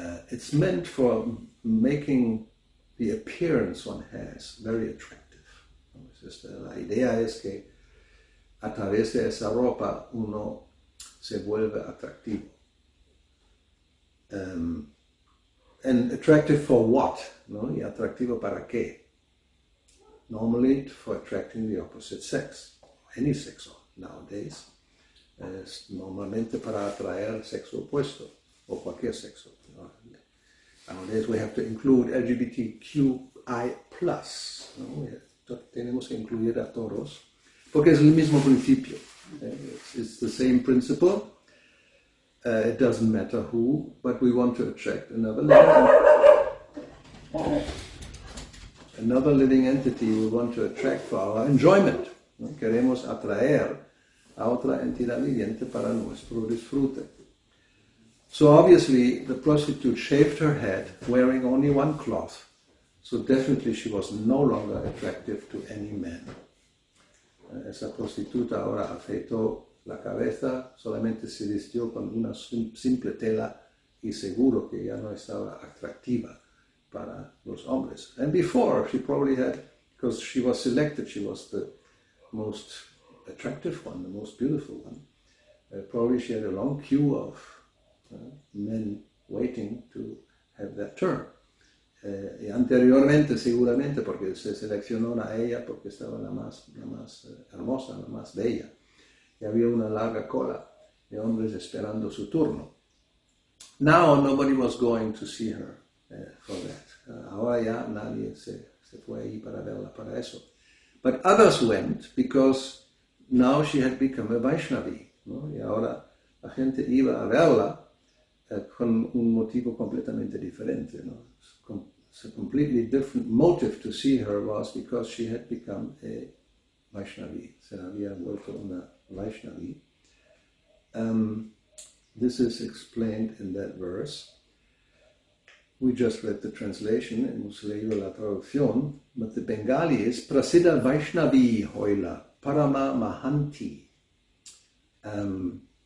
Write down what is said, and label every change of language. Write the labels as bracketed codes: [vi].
[en] It's meant for making the appearance one has very attractive. [es] La idea es que a través de esa ropa uno se vuelve atractivo. [en] And attractive for what? ¿No? [es] Y atractivo para qué? [en] Normally for attracting the opposite sex, any sex nowadays. [es] Es normalmente para atraer al sexo opuesto, o cualquier sexo. [en] Nowadays we have to include LGBTQI+, ¿no? [es] Tenemos que incluir a todos, porque es el mismo principio. [en] It's the same principle. It doesn't matter who, but we want to attract another living entity we want to attract for our enjoyment. [es] ¿No? Queremos atraer a otra entidad viviente para nuestro disfrute. [en] So obviously the prostitute shaved her head wearing only one cloth, so definitely she was no longer attractive to any man. [es] Esa prostituta ahora afeitó la cabeza, solamente se vistió con una simple tela y seguro que ya no estaba atractiva para los hombres. [en] And before she probably had, because she was selected, she was the most attractive one, the most beautiful one. Probably she had a long queue of men waiting to have that turn. [es] Y anteriormente seguramente porque se seleccionó a ella porque estaba la más hermosa, la más bella. Y había una larga cola de hombres esperando su turno. [en] Now nobody was going to see her for that. [es] Ahora ya nadie se fue ahí para verla para eso. [en] But others went because now she had become a Vaishnavi, ¿no? [es] Y ahora la gente iba a verla con un motivo completamente diferente, ¿no? [en] A completely different motive to see her was because she had become a Vaishnavi. [es] Se había vuelto una Vaishnavi. [en] This is explained in that verse. We just read the translation, [es] hemos leído la traducción, [en] but the Bengali is Prasiddha Vaishnavi hoila Parama Mahanti.